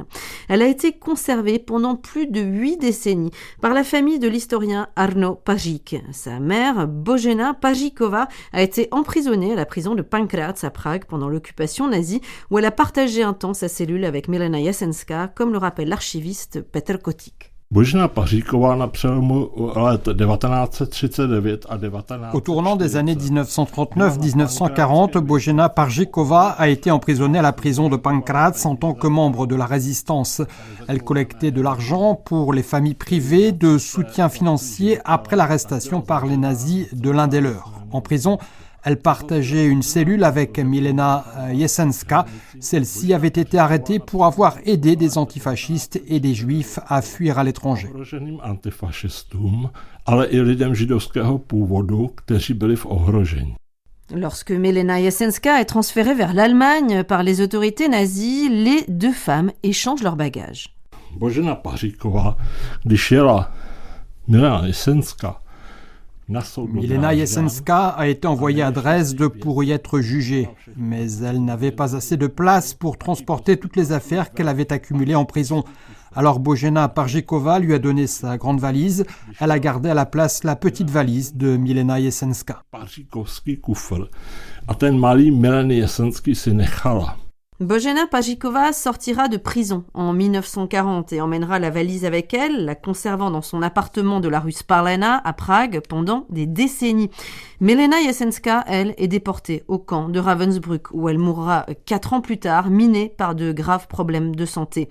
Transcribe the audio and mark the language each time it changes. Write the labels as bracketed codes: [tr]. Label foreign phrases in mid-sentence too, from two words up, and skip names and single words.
[fr] Elle a été conservée pendant plus de 8 décennies par la famille de l'historien Arno Pajic. Sa mère, Božena Pažíková, a été emprisonnée à la prison de Pankráč à Prague pendant l'occupation nazie, où elle a partagé un temps sa cellule avec Milena Jesenská, comme le rappelle l'archiviste Petr Kotík. [cs] Božena Pažíková na přelomu let 1939 a 19... [fr] Au tournant des années 1939-1940, Božena Pažíková a été emprisonnée à la prison de Pankráč en tant que membre de la résistance. Elle collectait de l'argent pour les familles privées de soutien financier après l'arrestation par les nazis de l'un des leurs. En prison, elle partageait une cellule avec Milena Jesenská. Celle-ci avait été arrêtée pour avoir aidé des antifascistes et des juifs à fuir à l'étranger. Lorsque Milena Jesenská est transférée vers l'Allemagne par les autorités nazies, les deux femmes échangent leurs bagages. [cs] Božena Pažíková, když jela Milena Jesenská, [fr] Milena Jesenská a été envoyée à Dresde pour y être jugée, mais elle n'avait pas assez de place pour transporter toutes les affaires qu'elle avait accumulées en prison. Alors Božena Pažíková lui a donné sa grande valise, elle a gardé à la place la petite valise de Milena Jesenská. [cs] Pažíkovský kufr a ten malý Mileny Jesenský si nechala. [fr] Božena Pažíková sortira de prison en 1940 et emmènera la valise avec elle, la conservant dans son appartement de la rue Spalena à Prague pendant des décennies. Milena Jesenská, elle, est déportée au camp de Ravensbrück où elle mourra 4 ans plus tard, minée par de graves problèmes de santé.